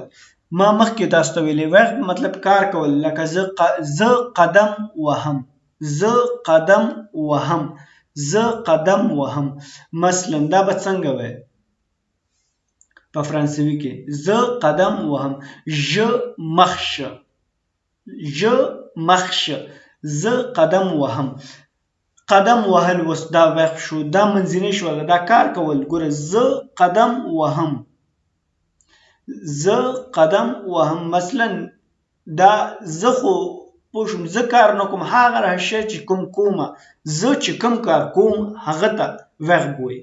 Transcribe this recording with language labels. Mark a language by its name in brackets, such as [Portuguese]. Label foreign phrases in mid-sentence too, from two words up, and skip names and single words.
[Pashto] ما مخکې تاسو ته ویلي verb مطلب کار کول، لکه زه قدم وهم، زه قدم وهم، زه قدم وهم. مثلا دا به څنګه وي په فرانسوي کې؟ زه قدم وهم، [French] je marche، je marche، [Pashto] زه قدم وهم. قدم وهل وس دا verb شو، دا منځنی شو، دا کار کول. ګوره زه قدم وهم، زه قدم وهم. مثلا دا زه خو پوښم زه کار نه کوم، هغه شی چې کومه، زه چې کوم کار کوم هغه ته verb وایي.